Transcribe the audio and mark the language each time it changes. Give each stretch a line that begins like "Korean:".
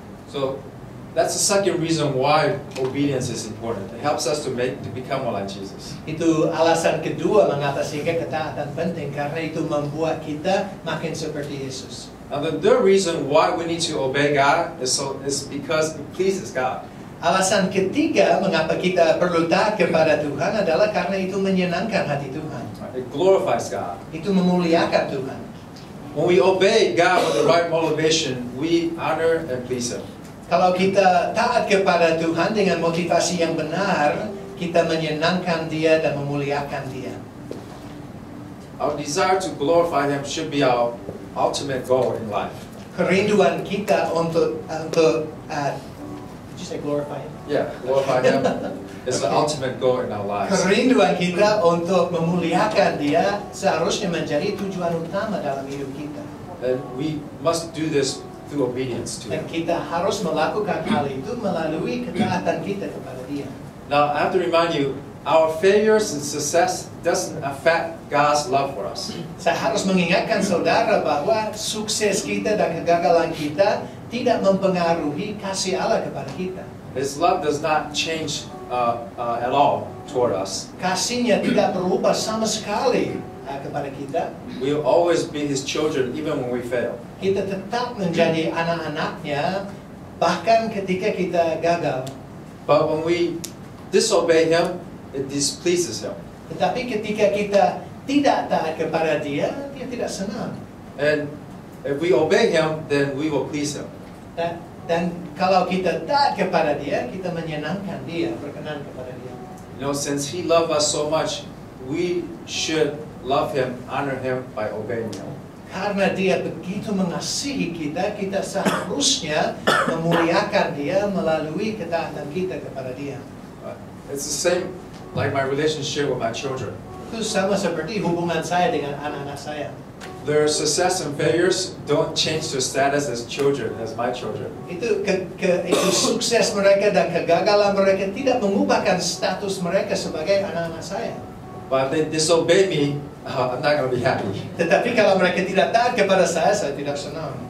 English: So that's the second reason why obedience is important. It helps us to become more like Jesus.
Indonesian: Itu alasan kedua mengapa sehingga ketaatan penting, karena itu membuat kita makin seperti Yesus.
English: Now the third reason why we need to obey God is because it pleases God.
Indonesian: Alasan ketiga mengapa kita perlu taat kepada Tuhan adalah karena itu menyenangkan hati Tuhan.
English: It glorifies God.
Indonesian: Itu memuliakan Tuhan.
English: When we obey God with the right motivation, we honor and please Him.
Indonesian: Kalau kita taat kepada Tuhan dengan motivasi yang benar, kita menyenangkan Dia dan memuliakan Dia.
English: Our desire to glorify Him should be our ultimate goal in life.
Indonesian: Kerinduan kita untuk
English: did you say glorify Him? Yeah, glorify Him is the ultimate goal in our lives.
Indonesian: Kerinduan kita untuk memuliakan Dia seharusnya menjadi tujuan utama dalam hidup kita.
English: And we must do this through obedience to
Indonesian: Dan
English: Him.
Indonesian: kita harus melakukan hal itu melalui ketaatan kita kepada Dia.
English: Now, I have to remind you, our failures and success doesn't affect God's love for us.
Indonesian: Saya harus mengingatkan saudara bahwa sukses kita dan kegagalan kita tidak mempengaruhi kasih Allah kepada kita.
English: His love does not change at all toward us.
Indonesian: Kasihnya tidak berubah sama sekali kepada kita.
English: We will always be His children even when we fail.
Indonesian: Kita tetap menjadi anak-anaknya bahkan ketika kita gagal.
English: But when we disobey Him, it displeases Him.
Indonesian: Tetapi ketika kita tidak taat kepada Dia, Dia tidak senang.
English: And if we obey Him, then we will please Him.
Indonesian: Dan kalau kita taat kepada Dia, kita menyenangkan Dia, berkenan kepada Dia.
English: You know, since He loved us so much, we should love Him, honor Him by obeying Him.
Indonesian: Karena Dia begitu mengasihi kita, kita seharusnya memuliakan Dia melalui ketaatan kita kepada Dia.
English: It's the same like my relationship with my children.
Indonesian: Itu sama seperti hubungan saya dengan anak-anak saya.
English: Their success and failures don't change their status as children, as my children.
Indonesian: Itu sukses mereka dan kegagalan mereka tidak mengubahkan status mereka sebagai anak-anak saya.
English: But if they disobey me, I'm not going to be happy.
Indonesian: Tetapi kalau mereka tidak taat kepada saya tidak senang.